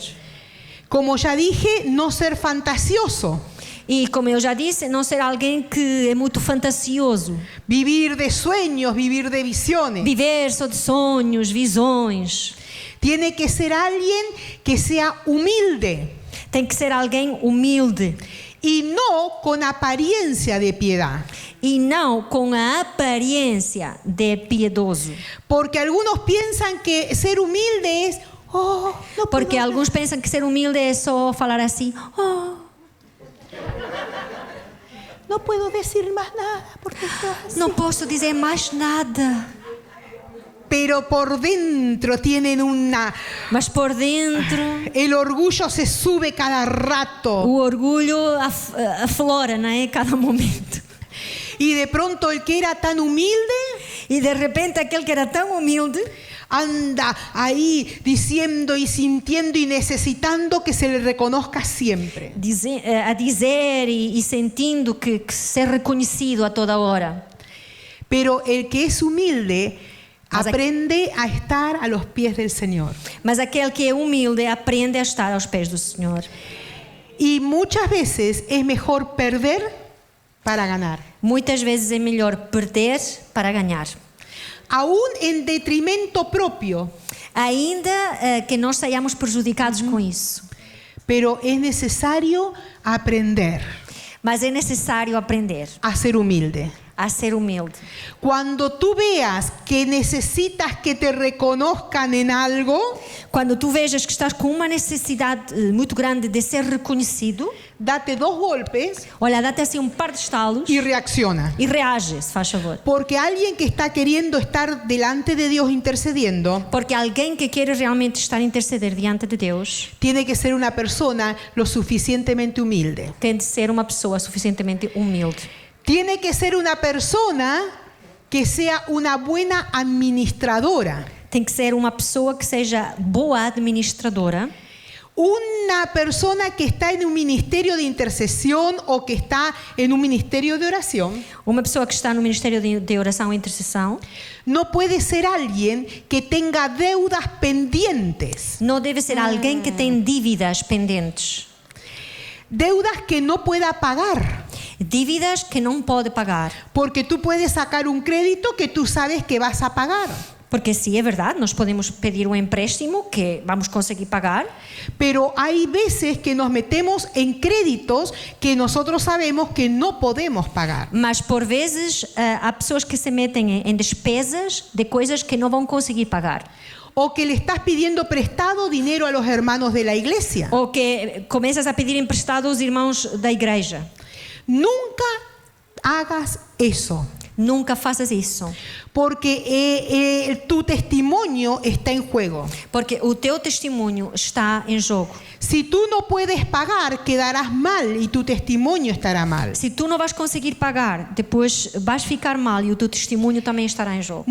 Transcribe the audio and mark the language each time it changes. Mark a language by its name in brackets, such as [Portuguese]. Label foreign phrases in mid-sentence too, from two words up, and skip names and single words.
[Spanish] Como ya dije, no ser fantasioso. [Portuguese] E como eu já disse, não ser alguém que é muito fantasioso. [Spanish] Vivir de sueños, vivir de visiones. [Portuguese] Viver só de sonhos, visões. [Spanish] Tiene que ser alguien que sea humilde [Portuguese] Tem que ser alguém humilde. [Spanish] y no con apariencia de piedad. [Portuguese] E não com a aparência de piedoso. [Spanish] Porque algunos piensan que ser humilde es, oh, no puedo [Portuguese] Porque [Spanish] hablar. [Portuguese] alguns pensam que ser humilde é só falar assim, oh, [Spanish] No puedo decir más nada porque estoy así. [Portuguese] não posso dizer mais nada. [Spanish] Pero por dentro tienen una... [Portuguese] Mas por dentro, [Spanish] El orgullo se sube cada rato. [Portuguese] o orgulho aflora, não é? [Spanish] Cada momento. Y de pronto el que era tan humilde [Portuguese] E de repente aquele que era tão humilde [Spanish] anda ahí diciendo y sintiendo y necesitando que se le reconozca siempre. [Portuguese] a dizer e sentindo que ser reconhecido a toda hora. [Spanish] Pero el que es humilde [Portuguese] Mas [Spanish] aprende a estar a los pies del Señor. [Portuguese] Mas aquele que é humilde aprende a estar aos pés do Senhor. [Spanish] Y muchas veces es mejor perder para ganar. [Portuguese] Muitas vezes é melhor perder para ganhar. [Spanish] Aún en detrimento propio, [Portuguese] Ainda que nós saiamos prejudicados com isso. [Spanish] pero es necesario aprender [Portuguese] Mas é necessário aprender [Spanish] a ser humilde. [Portuguese] a ser humilde. [Spanish] Cuando tú veas que necesitas que te reconozcan en algo, [Portuguese] Quando tu vejas que estás com uma necessidade muito grande de ser reconhecido, [Spanish] date 2 golpes [Portuguese] olha, dá-te assim par de estalos [Spanish] y reacciona. [Portuguese] e reage, se faz favor. [Spanish] Porque alguien que está queriendo estar delante de Dios intercediendo, [Portuguese] Porque alguém que quer realmente estar a interceder diante de Deus [Spanish] tiene que ser una persona lo suficientemente humilde. [Portuguese] tem de ser uma pessoa suficientemente humilde. [Spanish] Tiene que ser una persona que sea una buena administradora. [Portuguese] Tem que ser uma pessoa que seja boa administradora. [Spanish] Una persona que está en un ministerio de intercesión o que está en un ministerio de oración [Portuguese] Uma pessoa que está no ministério de oração e intercessão [Spanish] no puede ser alguien que tenga deudas pendientes, [Portuguese] não deve ser alguém que tem dívidas pendentes. [Spanish] deudas que no pueda pagar. [Portuguese] Dívidas que não pode pagar. [Spanish] Porque tú puedes sacar un crédito que tú sabes que vas a pagar. [Portuguese] Porque sim, é verdade, nós podemos pedir um empréstimo que vamos conseguir pagar, [Spanish] Pero hay veces que nos metemos en créditos que nosotros sabemos que no podemos pagar. [Portuguese] mas por vezes há pessoas que se metem em despesas de coisas que não vão conseguir pagar. [Spanish] O que le estás pidiendo prestado dinero a los hermanos de la iglesia. [Portuguese] Ou que começas a pedir emprestado aos irmãos da igreja. [Spanish] Nunca hagas eso. [Portuguese] Nunca faças isso. [Spanish] Porque tu testimonio está en juego. [Portuguese] Porque o teu testemunho está em jogo. [Spanish] Si tú no puedes pagar, quedarás mal y tu testimonio estará mal. [Portuguese] Se tu não vais conseguir pagar, depois vais ficar mal e o teu testemunho também estará em jogo.